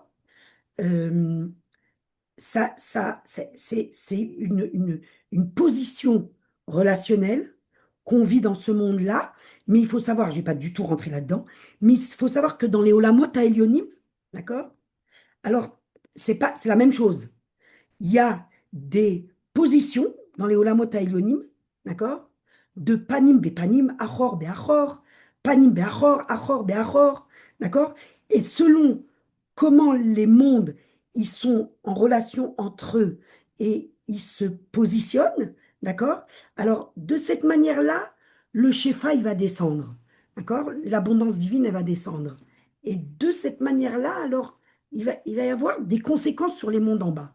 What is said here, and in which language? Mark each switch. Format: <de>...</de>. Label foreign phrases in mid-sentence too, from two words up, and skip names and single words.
<fr>Euh, c'est une position relationnelle qu'on vit dans ce monde-là, mais il faut savoir, je ne vais pas du tout rentrer là-dedans, mais il faut savoir que dans les</fr> <he>עולמות העליונים,</he> <fr>d'accord? Alors, c'est la même chose. Il y a des positions dans les</fr> <he>עולמות העליונים,</he> <fr>d'accord?</fr> <he>De פנים בפנים אחור באחור פנים באחור אחור באחור,</he> <fr>d'accord? Et selon comment les mondes ils sont en relation entre eux et ils se positionnent, d'accord? Alors, de cette manière-là, le Shefa, il va descendre, d'accord? L'abondance divine, elle va descendre. Et de cette manière-là, alors, il va y avoir des conséquences sur les mondes en bas.</fr>